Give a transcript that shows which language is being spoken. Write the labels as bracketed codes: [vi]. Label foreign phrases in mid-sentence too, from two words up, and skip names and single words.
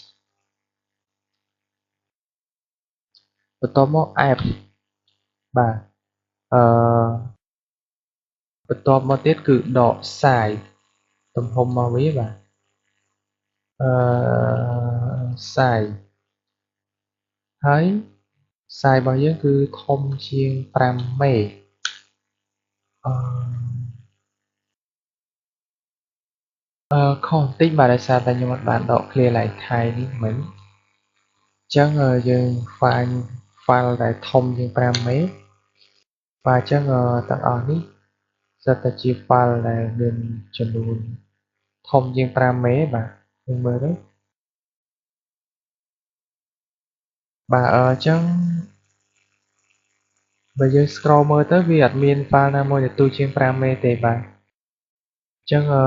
[km] បន្ទាប់មក f បាទបន្ទាប់មកទៀតគឺដក size ទំហំរបស់វាបាទsize ហើយ size របស់យើងគឺធំជាង5មេ ខុសបន្តិចបាទដោយសារតែខ្ញុំអត់បានដក [en] clear line type [km] នេះមិញអញ្ចឹងយើង [en] find file [km] ដែលធំជាង5មេបាទអញ្ចឹងទាំងអស់នេះសិតតែជា file ដែលមានចំនួនធំជាង5មេបាទយើងមើលទៅ បាទអញ្ចឹងបើយើង scroll មើលទៅវាអត់មាន file ណាមួយដែលទូជាង5មេទេបាទអញ្ចឹង